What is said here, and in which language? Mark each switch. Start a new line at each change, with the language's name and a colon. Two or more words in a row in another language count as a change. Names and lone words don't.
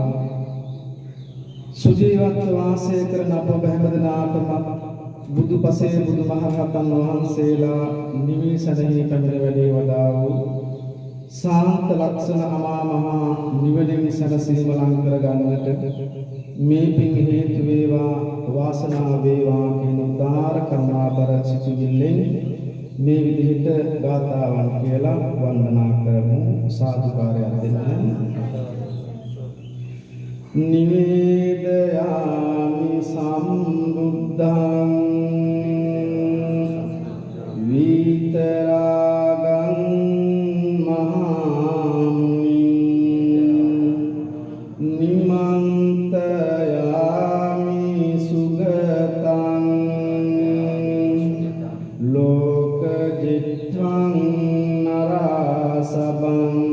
Sinhala: සුජීවත්ව වාසය කරන අප හැමදෙනාටම බුදුපසේ බුදුමහරහතන් වහන්සේලා නිවිසනෙහි පැමිණ වැඩේ වදා වූ සාන්ත ලක්ෂණ අමා මහා නිවනින් සැනසීම ලං කරගන්නට මේ පින් හේතු වේවා වාසනාව වේවා කියන උදාාර කරුණාබර සිතුවිල්ලෙන් මේ විදිහට ගාථාවන් කියලා වන්දනා කරමු සාදුකාරයක් දෙන්න
Pali: නිවේදයාමි සම්බුද්ධං විතරාගං මහාමුනි නිමන්තයාමි සුගතං ලෝකජිත්වං නරසබං